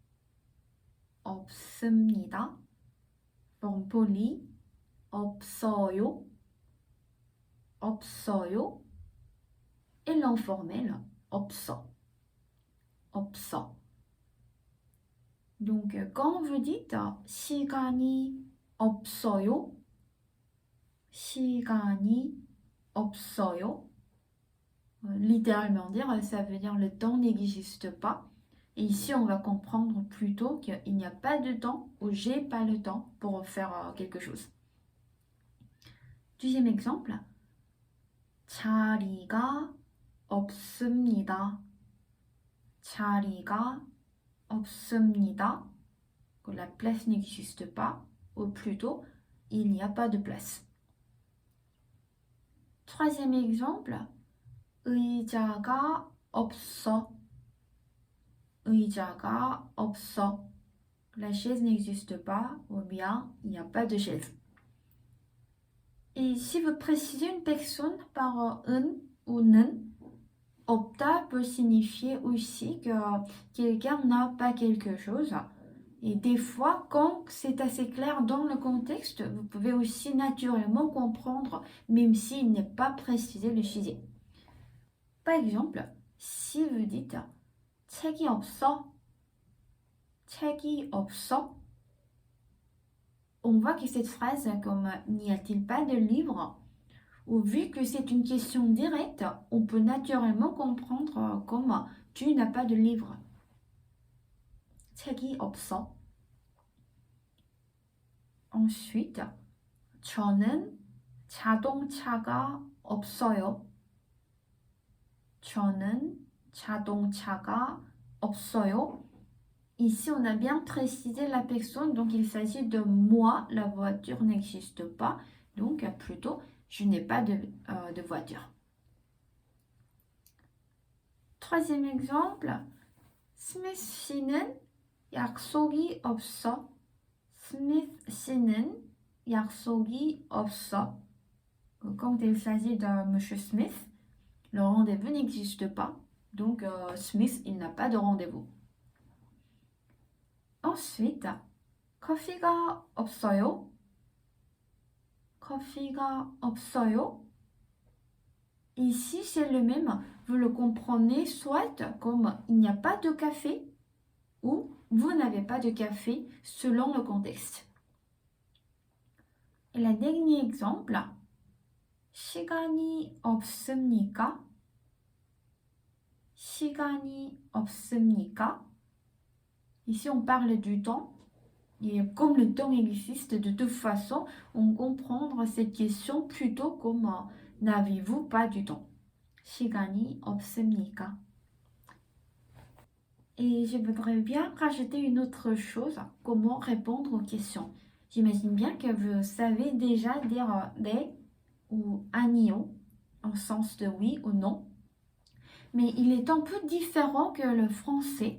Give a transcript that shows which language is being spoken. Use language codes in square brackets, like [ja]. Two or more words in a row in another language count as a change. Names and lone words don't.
[ko] 없습니다. [fr] Forme polie, [ko] 없어요. 없어요. [fr] Et l'informel, [ko] 없어. 없어. [fr] Donc, quand vous dites [ko] 시간이 없어요, 시간이 없어요, [fr] littéralement dire, ça veut dire le temps n'existe pas. Et ici, on va comprendre plutôt qu'il n'y a pas de temps ou j'ai pas le temps pour faire quelque chose. Deuxième exemple. [ko] 자리가 없습니다. 자리가 없습니다. [fr] Que la place n'existe pas, ou plutôt, il n'y a pas de place. Troisième exemple. [ko] 의자가 없어. 의자가 없어. [fr] La chaise n'existe pas, ou bien il n'y a pas de chaise. Et si vous précisez une personne par un ou 는, opta peut signifier aussi que quelqu'un n'a pas quelque chose. Et des fois, quand c'est assez clair dans le contexte, vous pouvez aussi naturellement comprendre, même s'il n'est pas précisé le sujet. Par exemple, si vous dites [ko] 책이 없어, 책이 없어, [fr] on voit que cette phrase, comme n'y a-t-il pas de livre, ou vu que c'est une question directe, on peut naturellement comprendre comme tu n'as pas de livre. [ko] 책이 없어. Ensuite, 저는 자동차가 없어요. 저는 자동차가 없어요. [fr] Ici, on a bien précisé la personne, donc il s'agit de moi, la voiture n'existe pas, donc plutôt je n'ai pas de voiture. Troisième exemple, [ko] 스미스 씨는 약속이 없어. 스미스 씨는 약속이 없어. [fr] Quand il s'agit de Monsieur Smith, le rendez-vous n'existe pas, donc Smith, il n'a pas de rendez-vous. Ensuite, [ko] 커피가 없어요. 커피가 없어요. [fr] Ici, c'est le même. Vous le comprenez soit comme il n'y a pas de café ou vous n'avez pas de café selon le contexte. Et le dernier exemple, [ko] 시간이 없습니까? 시간이 없습니까? [fr] Ici, on parle du temps. Et comme le temps existe, de toute façon, on comprend cette question plutôt comme n'avez-vous pas du temps? [ko] 시간이 없습니까? [fr] Et je voudrais bien rajouter une autre chose, comment répondre aux questions. J'imagine bien que vous savez déjà dire 네 ou 아니요 en sens de oui ou non. Mais il est un peu différent que le français.